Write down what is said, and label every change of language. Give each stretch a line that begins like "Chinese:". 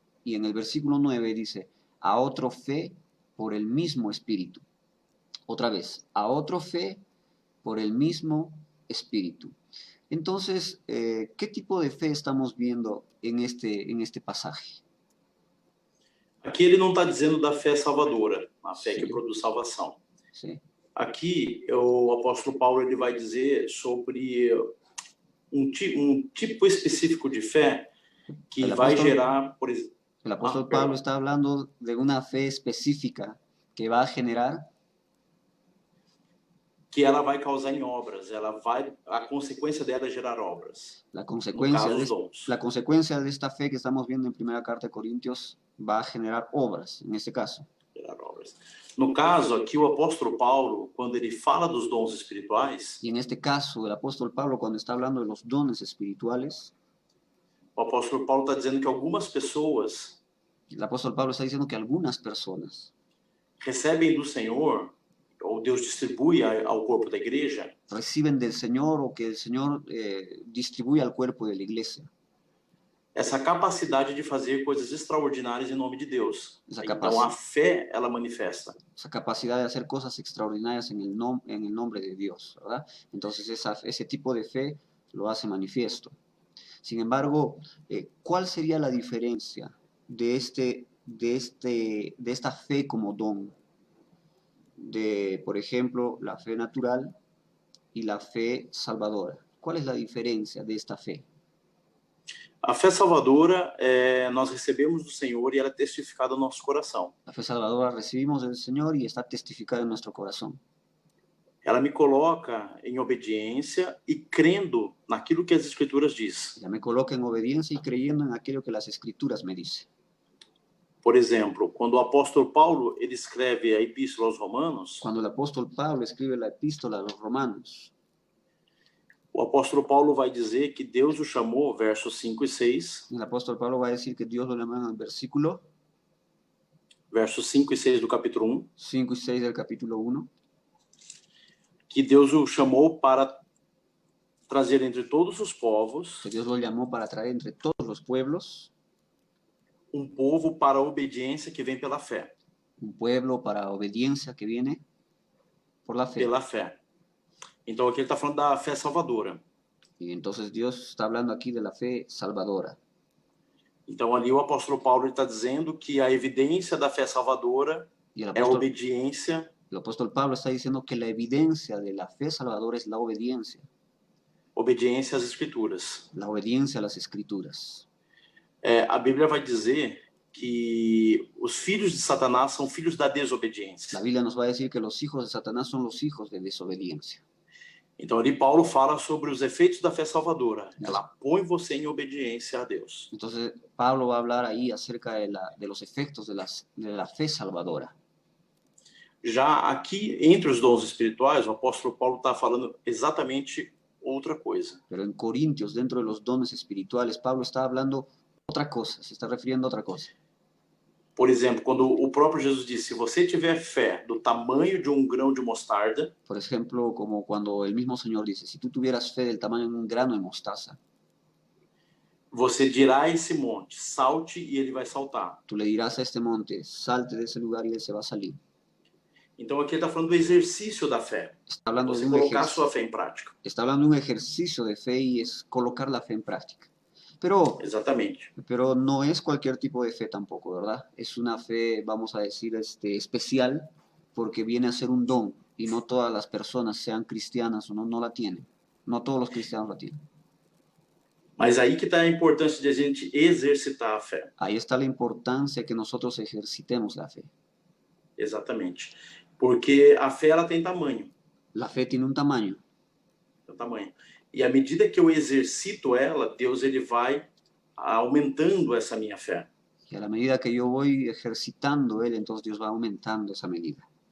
Spanish: Y en el versículo 9 dice: a otro fe por el mismo Espíritu. Otra vez, a otro fe por el mismo Espíritu. Entonces, ¿qué tipo de fe estamos viendo en este pasaje?
Portuguese: Aqui ele não está dizendo da fé salvadora, a fé Sim. que produz salvação.
Spanish: Sí.
Portuguese: Aqui o apóstolo Paulo ele vai dizer sobre um tipo específico de fé que vai gerar, por exemplo...
Spanish: El apóstol Pablo está hablando de una fe específica que va a generar...
Portuguese: que ela vai causar em obras, a consequência dela é gerar obras.
Spanish: La consecuencia,
Portuguese: no caso, dons.
Spanish: La consecuencia de esta fe que estamos viendo en primera carta de Corintios va a generar obras, en este caso.
Portuguese: Gerar obras. No caso, aqui o apóstolo Paulo, quando ele fala dos dons espirituais...
Spanish: Y en este caso, el apóstol Pablo, cuando está hablando de los dones espirituales...
Portuguese: O apóstolo Paulo está dizendo que algumas pessoas...
Spanish: El apóstol Pablo está diciendo que algunas personas...
Portuguese: recebem do Senhor, ou Deus distribui ao corpo da igreja...
Spanish: reciben del Señor, o que el Señor distribuye al cuerpo de la iglesia.
Portuguese: Essa capacidade de fazer coisas extraordinárias em nome de Deus. Então a fé, ela manifesta.
Spanish: Esa capacidad de hacer cosas extraordinarias en el nombre de Dios, ¿verdad? Entonces ese tipo de fe lo hace manifiesto. Sin embargo, ¿cuál sería la diferencia de esta fe como don? De, por ejemplo, la fe natural y la fe salvadora. ¿Cuál es la diferencia de esta fe?
Portuguese: A fé salvadora, nós recebemos do Senhor e ela é testificada no nosso coração.
Spanish: La fe salvadora recibimos del Señor y está testificada en nuestro corazón.
Portuguese: Ela me coloca em obediência e crendo naquilo que as Escrituras diz.
Spanish: Ella me coloca en obediencia y creyendo en aquello que las Escrituras me dicen.
Portuguese: Por exemplo, quando o apóstolo Paulo ele escreve a epístola aos Romanos...
Spanish: Cuando el apóstol Pablo escribe la epístola a los Romanos...
Portuguese: O apóstolo Paulo vai dizer que Deus o chamou, versos 5 e 6.
Spanish: El apóstol Pablo va a decir que Dios lo llamó en el versículo...
Portuguese: versos 5 e 6 do capítulo 1.
Spanish: 5 y 6 del capítulo 1.
Portuguese: Que Deus o chamou para trazer entre todos os povos...
Spanish: Que Dios lo llamó para traer entre todos los pueblos...
Portuguese: povo para a obediência que vem pela fé.
Spanish: Pueblo para a obediencia que viene por la fe.
Portuguese: Pela fé. Então aqui ele está falando da fé salvadora.
Spanish: Y entonces Dios está hablando aquí de la fe salvadora.
Portuguese: Então ali o apóstolo Paulo está dizendo que a evidência da fé salvadora é a obediência.
Spanish: El apóstol Pablo está diciendo que la evidencia de la fe salvadora es la obediencia.
Portuguese: Obediência às Escrituras.
Spanish: La obediencia a las Escrituras.
Portuguese: A Bíblia vai dizer que os filhos de Satanás são filhos da desobediência.
Spanish: La Biblia nos va a decir que los hijos de Satanás son los hijos de desobediencia.
Portuguese: Então ali Paulo fala sobre os efeitos da fé salvadora. Ela põe você em obediência a Deus.
Spanish: Entonces Pablo va a hablar ahí acerca de los efectos de la fe salvadora.
Portuguese: Já aqui, entre os dons espirituais, o apóstolo Paulo está falando exatamente outra coisa.
Spanish: Pero en Corintios, dentro de los dones espirituales, Pablo está hablando otra cosa, se está refiriendo a otra cosa.
Portuguese: Por exemplo, quando o próprio Jesus disse, se você tiver fé do tamanho de grão de mostarda...
Spanish: Por ejemplo, como cuando el mismo Señor dice, si tú tuvieras fe del tamaño de un grano de mostaza...
Portuguese: você dirá a esse monte, salte e ele vai saltar.
Spanish: Tú le dirás a este monte, salte de ese lugar y él se va a salir.
Portuguese: Então aqui ele está falando do exercício da fé.
Spanish: Está hablando de
Portuguese: Você
Spanish: un
Portuguese: colocar a sua fé em prática.
Spanish: está hablando de un ejercicio de fe y es colocar la fe en práctica. Pero
Portuguese: Exatamente.
Spanish: no es cualquier tipo de fe tampoco, ¿verdad? Es una fe, vamos a decir, especial, porque viene a ser un don, y no todas las personas, sean cristianas o no, no la tienen. No todos los cristianos la tienen.
Portuguese: Mas aí que está a importância de a gente exercitar a fé.
Spanish: Ahí está la importancia que nosotros ejercitemos la fe.
Portuguese: Exatamente. Porque a fé ela tem tamanho.
Spanish: La fe tiene un tamaño.
Portuguese: Tem tamanho. E à medida que eu exercito ela, Deus ele vai aumentando essa minha fé.
Spanish: Y a la medida que yo voy ejercitando él, entonces Dios va aumentando esa medida.